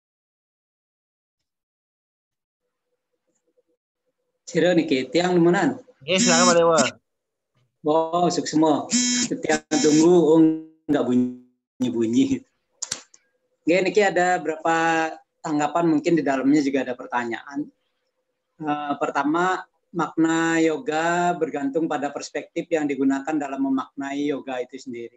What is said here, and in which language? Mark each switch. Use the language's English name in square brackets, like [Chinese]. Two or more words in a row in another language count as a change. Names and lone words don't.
[Balinese] Ciro niki tiang nemenan. [Indonesian] Oke, silakan Pak Dewa. Oh, semua. Setiap tunggu, nggak bunyi-bunyi. Oke, ini ada beberapa tanggapan, mungkin di dalamnya juga ada pertanyaan. Pertama, makna yoga bergantung pada perspektif yang digunakan dalam memaknai yoga itu sendiri.